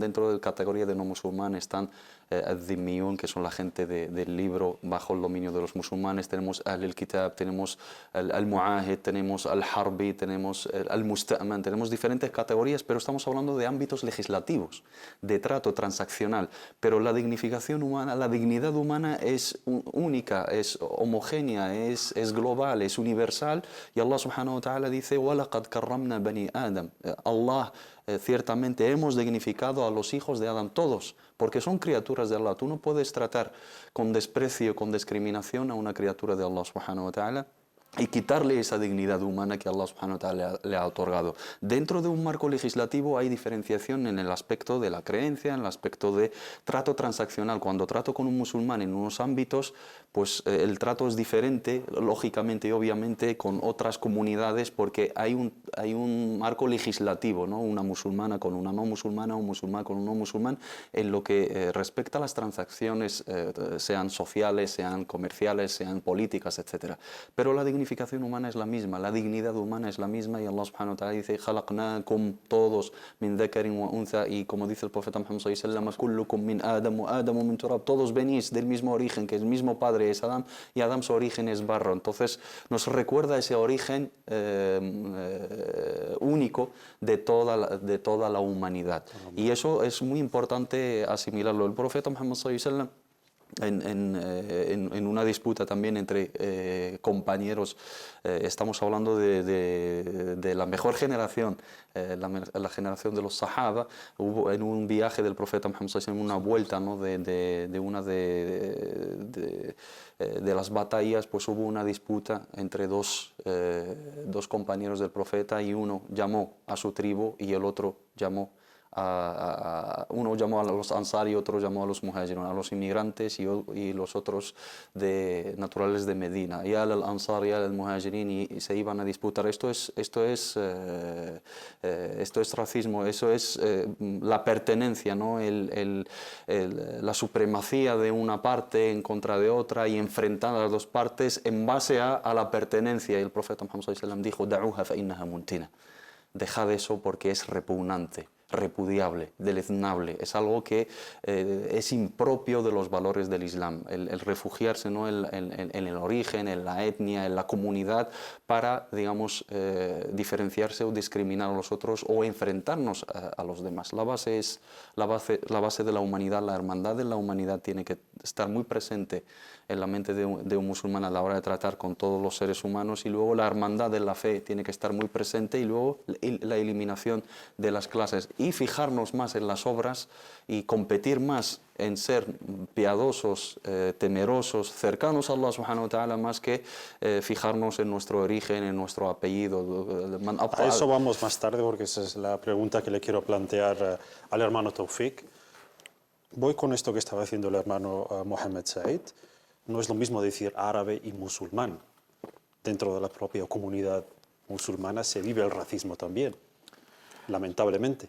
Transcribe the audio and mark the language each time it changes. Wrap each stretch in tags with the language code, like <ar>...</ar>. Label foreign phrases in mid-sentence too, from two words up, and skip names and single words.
<es>Dentro de la categoría de no musulmán están al-Dhimmiyun, que son la gente del libro bajo el dominio de los musulmanes, tenemos al-Kitab, tenemos al-Mu'ahid, tenemos al-Harbi, tenemos al-Musta'man, tenemos diferentes categorías, pero estamos hablando de ámbitos legislativos, de trato transaccional. Pero la dignificación humana, la dignidad humana es única, es homogénea, es global, es universal.</es> <ar>Y الله سبحانه وتعالى dice, وَلَقَدْ كَرَّمْنَا بَنِي آدَمَ.</ar> <es>Allah, ciertamente hemos dignificado a los hijos de Adán, todos, porque son criaturas de Allah. Tú no puedes tratar con desprecio, con discriminación a una criatura de Allah</es> <ar>سبحانه وتعالى</ar> <es>y quitarle esa dignidad humana que Allah</es> <ar>سبحانه وتعالى</ar> <es>le ha otorgado. Dentro de un marco legislativo hay diferenciación en el aspecto de la creencia, en el aspecto de trato transaccional. Cuando trato con un musulmán en unos ámbitos, pues el trato es diferente, lógicamente y obviamente, con otras comunidades, porque hay un marco legislativo, ¿no? Una musulmana con una no musulmana, un musulmán con un no musulmán, en lo que respecta a las transacciones, sean sociales, sean comerciales, sean políticas, etc. Pero la dignificación humana es la misma, la dignidad humana es la misma, y Allah</es> <ar>سبحانه وتعالى</ar> <es>dice, khalaqnakum todos</es> <ar>من ذكر وأنثى,</ar> <es>y como dice el profeta Muhammad</es> <ar>صلى الله عليه وسلم, كلكم من آدم وآدم من تراب,</ar> <es>todos venís del mismo origen, que el mismo padre es Adam, y Adam su origen es barro. Entonces nos recuerda ese origen único de toda la humanidad. Y eso es muy importante asimilarlo. El profeta Muhammad</es> <ar>صلى الله عليه وسلم,</ar> <es>en una disputa también entre compañeros, estamos hablando de la mejor generación, la generación de los Sahaba. Hubo en un viaje del profeta Muhammad</es> <ar>صلى الله عليه وسلم,</ar> <es>una vuelta, ¿no? de una de las batallas, pues hubo una disputa entre dos compañeros del profeta, y uno llamó a su tribu y el otro llamó uno llamó a los Ansar y otro llamó a los Muhajirun, a los inmigrantes, y los otros naturales de Medina, y al Ansar y al Muhajirin, y se iban a disputar. Esto es racismo, eso es la pertenencia, ¿no? La supremacía de una parte en contra de otra, y enfrentar a las dos partes en base a la pertenencia. Y el profeta Muhammad</es> <ar>صلى الله عليه وسلم</ar> <es>dijo,</es> <ar>دعوها فإنها منتنة,</ar> <es>dejad eso porque es repugnante, repudiable, deleznable, es algo que es impropio de los valores del Islam, el refugiarse, ¿no? en el origen, en la etnia, en la comunidad, para, digamos, diferenciarse o discriminar a los otros o enfrentarnos a los demás. La base es la base de la humanidad, la hermandad de la humanidad tiene que estar muy presente en la mente de un musulmán a la hora de tratar con todos los seres humanos, y luego la hermandad de la fe tiene que estar muy presente, y luego la eliminación de las clases, y fijarnos más en las obras y competir más en ser piadosos, temerosos, cercanos a Allah</es> <ar>سبحانه وتعالى,</ar> <es>más que fijarnos en nuestro origen, en nuestro apellido. A eso vamos más tarde, porque esa es la pregunta que le quiero plantear al hermano Tawfiq. Voy con esto que estaba haciendo el hermano Mohammed Said. No es lo mismo decir árabe y musulmán. dentro de la propia comunidad musulmana se vive el racismo también, lamentablemente.</es>